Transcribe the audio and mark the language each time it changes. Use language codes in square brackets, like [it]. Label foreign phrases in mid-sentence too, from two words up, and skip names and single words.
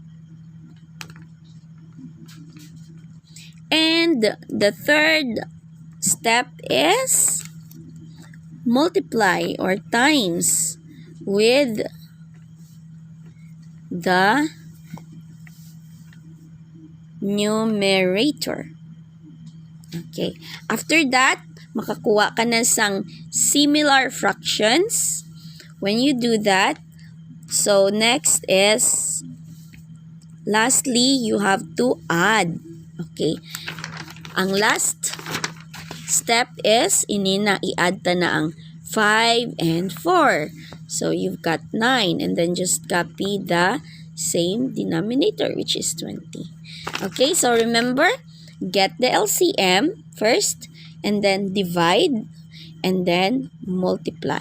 [en] And the third step is multiply or times with the numerator. Okay. After that, [hil] makakuha ka na sang [en] similar fractions. When you do that, so next is, lastly, you have to add. [hil] Okay. Ang [en] last step is, [hil] inina, i-add ta na ang 5 and 4. [en] So, you've got 9. And then, just copy the same denominator, which is 20. Okay, so remember, get the LCM first, and then divide, and then multiply.